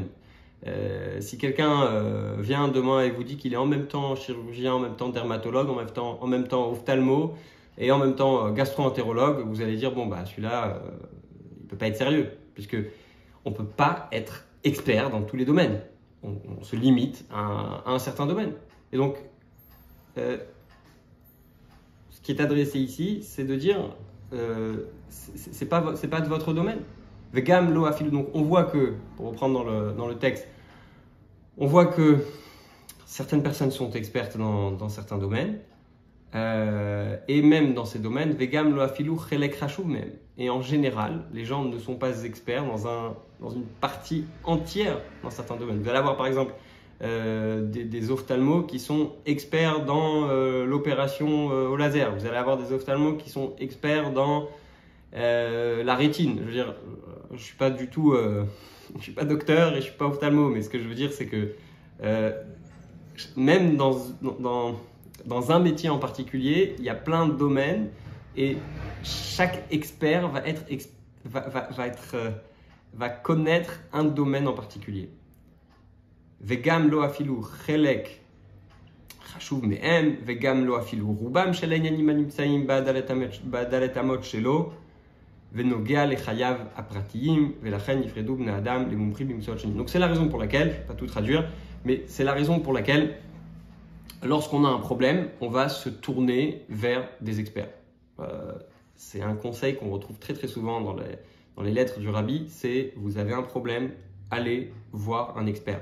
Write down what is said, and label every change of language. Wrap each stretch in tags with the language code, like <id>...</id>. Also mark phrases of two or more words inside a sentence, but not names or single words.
<fr>Si quelqu'un vient demain et vous dit qu'il est en même temps chirurgien, en même temps dermatologue, en même temps ophtalmo et en même temps gastro-entérologue, vous allez dire bon bah celui-là il peut pas être sérieux, puisque on peut pas être expert dans tous les domaines. On se limite à un certain domaine. Et donc ce qui est adressé ici, c'est de dire c'est pas de votre domaine.</fr> <he>וגם לא אפילו.</he> <fr>Donc on voit que, pour reprendre dans le texte, on voit que certaines personnes sont expertes dans certains domaines, et même dans ces domaines,</fr> <he>וגם לא אפילו חלק חשוב même.</he> <fr>Et en général, les gens ne sont pas experts dans une partie entière dans certains domaines. Vous allez avoir par exemple des ophtalmos qui sont experts dans l'opération au laser. Vous allez avoir des ophtalmos qui sont experts dans la rétine. Je veux dire, je suis pas du tout, je suis pas docteur et je suis pas ophtalmo, mais ce que je veux dire, c'est que même dans un métier en particulier, il y a plein de domaines et chaque expert va connaître un domaine en particulier.</fr> <he>וגם לא אפילו חלק חשוב מהם, וגם לא אפילו רובם של העניינים הנמצאים בעדלת אמות שלו, ונוגע לחייו הפרטיים, ולכן נפרדו בני אדם למומחים במקצועות שונים.</he> <fr>Donc c'est la raison pour laquelle, je ne vais pas tout traduire, mais c'est la raison pour laquelle, lorsqu'on a un problème, on va se tourner vers des experts. C'est un conseil qu'on retrouve très très souvent dans les lettres du Rabbi, c'est vous avez un problème, allez voir un expert.</fr>